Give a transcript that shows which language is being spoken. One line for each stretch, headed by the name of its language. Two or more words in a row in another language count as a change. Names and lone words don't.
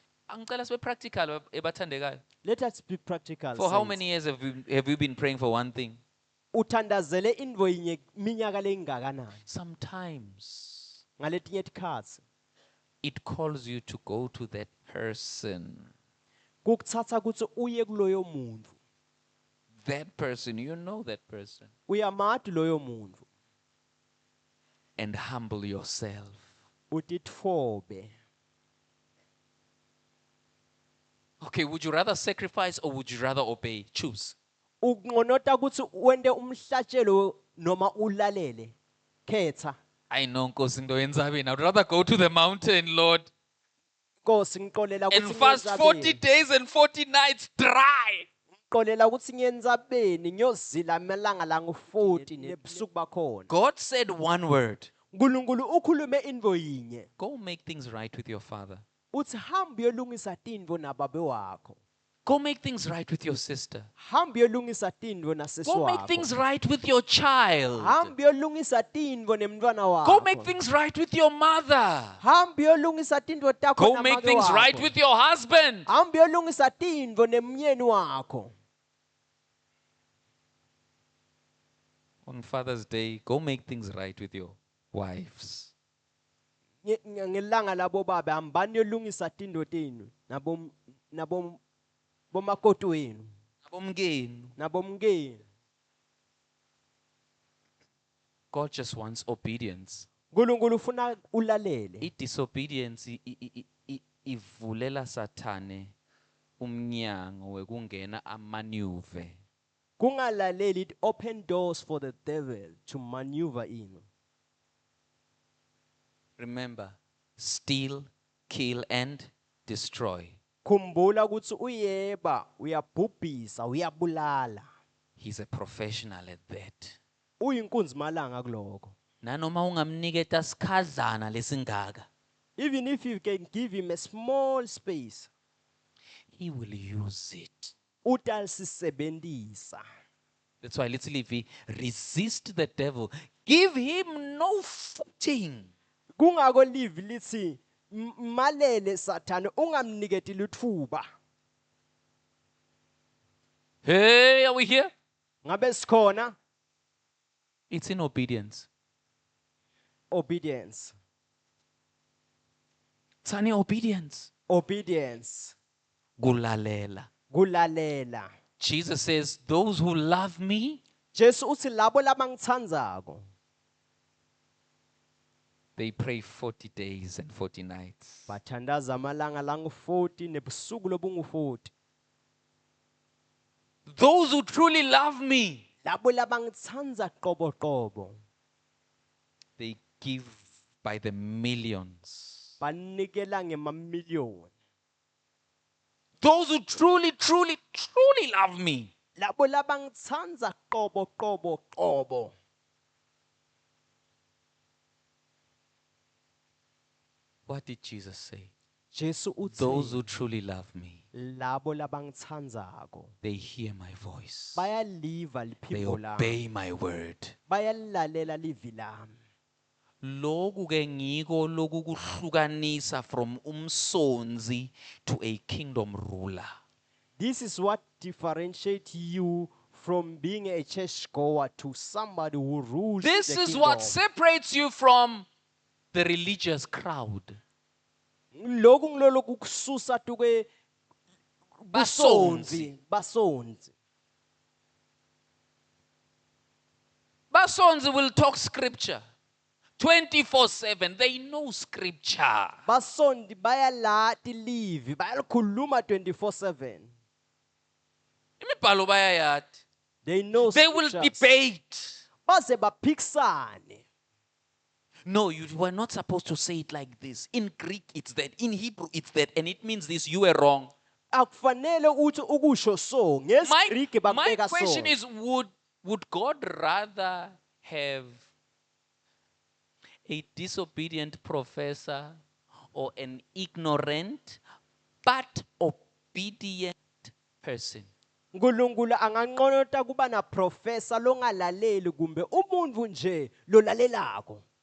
Swati: Angicela sibe practical ebathandekayo.
English: Let us be practical. For how saints. many years have you been praying for one thing?
Swati: Uthandazele indvo yinye minyaka lengakanani?
English: Sometimes
Swati: Ngaletinye tikhatsi
English: it calls you to go to that person.
Swati: kukutsatsa kutsi uye kuloyo muntfu.
English: That person, you know that person.
Swati: Uyamati loyo muntfu.
English: And humble yourself.
Swati: Utitfobe.
English: Okay, would you rather sacrifice or would you rather obey? Choose.
Swati: Ukunqonota kutsi wente umhlatshelo noma ulalele. Khetha.
English: I know Nkosi Ndo Enzabeni. I'd rather go to the mountain, Lord,
Swati: Nkosi ngixolela
English: and
Swati: kutsi
English: fast 40
Swati: ngiyenzabeni.
English: days and 40 nights dry.
Swati: Ngixolela kutsi ngiyenzabeni ngiyozila amalanga langu-40 nebusuku bakhona.
English: God said one word.
Swati: Nkulunkulu ukhulume indvo yinye.
English: Go make things right with your father.
Swati: Uthi hamba uyolungisa tintfo nababe wakho.
English: Go make things right with your sister.
Swati: Hamba uyolungisa tintfo nasesi
English: Go make
Swati: wakho.
English: things right with your child.
Swati: Hamba uyolungisa tintfo nemntfwana wakho.
English: Go make things right with your mother.
Swati: Hamba uyolungisa tintfo takho
English: Go make
Swati: namake
English: things
Swati: wakho.
English: right with your husband.
Swati: Hamba uyolungisa tintfo nemnyeni wakho.
English: On Father's Day, go make things right with your wives.
Swati: Ngelanga labo baba hambani uyolungisa tintfo tenu nabo bomakoti wenu Abomngeni. nabomkeni.
English: God just wants obedience.
Swati: Nkulunkulu ufuna ulalele. I-disobedience ivulela Sathane umnyango wekungena amanuve. Kungalaleli,
English: it open doors for the devil to maneuver in. Remember, steal, kill and destroy.
Swati: Khumbula ukuthi uyeba uyabhubhisa uyabulala.
English: He's a professional at that.
Swati: Uyinkunzi malanga kuloko. Nanoma ungamniketa sikhadlana lesingaka,
English: Even if you can give him a small space, he will use it.
Swati: utalisebenzisa.
English: That's why literally resist the devil. Give him no footing.
Swati: Kungako live lithi malele Sathane ungamniketi lithuba.
English: Hey, are we here?
Swati: Ngabe sikhona?
English: It's in obedience. Obedience. It's an obedience. Obedience.
Swati: Gulalela. Kulalela.
English: Jesus says, those who love me,
Swati: Jesu uthi labo labangithandzako
English: they pray 40 days and 40 nights.
Swati: bathandaza amalanga langu-40 nebusuku lobungu-40.
English: Those who truly love me,
Swati: Labo labangithandza qobo qobo
English: they give by the millions.
Swati: banikela ngemamiliyoni.
English: Those who truly, truly, truly love me,
Swati: Labo labangithandza qobo qobo qobo.
English: what did Jesus say?
Swati: Jesu
English: Those
Swati: uthi
English: who truly love me,
Swati: labo labangithandzako
English: they hear my voice.
Swati: bayaliva
English: They
Swati: liphimbo lami.
English: obey my word.
Swati: Bayalilalela livi lami. Loku ke ngiko lokukuhlukanisa from umsonzi
English: to a kingdom ruler. This is what differentiates you from being a church goer to somebody who rules This the is kingdom. what separates you from the religious crowd.
Swati: Lokhu ngilolo kukususa tuke Basonzi. basonzi.
English: Basonzi will talk scripture 24/7. They know scripture.
Swati: Basondi bayalati livi bayalikhuluma 24/7. Imibhalo bayayati.
English: They know They will scriptures. debate.
Swati: Baze baphikisane.
English: No, you were not supposed to say it like this. In Greek, it's that. In Hebrew, it's that. And it means this. You were wrong.
Swati: Akufanele uthi ukusho so ngesiGriki
English: My
Swati: bakubeka so.
English: question is, would God rather have a disobedient professor or an ignorant but obedient person?
Swati: Nkulunkulu anganqonota kuba na professor longalaleli kumbe umuntu nje lolalelako.